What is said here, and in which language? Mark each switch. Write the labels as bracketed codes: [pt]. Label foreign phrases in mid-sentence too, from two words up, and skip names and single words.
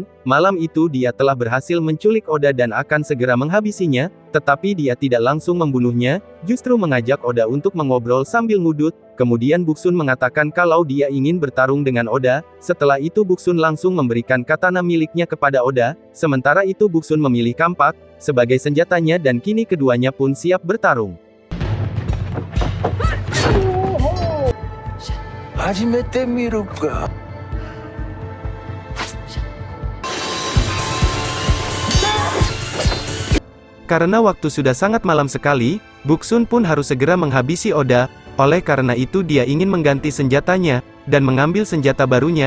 [id] Malam itu dia telah berhasil menculik Oda dan akan segera menghabisinya, tetapi dia tidak langsung membunuhnya, justru mengajak Oda untuk mengobrol sambil ngudut. Kemudian Boksun mengatakan kalau dia ingin bertarung dengan Oda. Setelah itu Boksun langsung memberikan katana miliknya kepada Oda, sementara itu Boksun memilih kampak sebagai senjatanya dan kini keduanya pun siap bertarung. [ja] 始めてみるか。 [id] Karena waktu sudah sangat malam sekali, Boksun pun harus segera menghabisi Oda. Oleh karena itu dia ingin mengganti senjatanya, dan mengambil senjata barunya.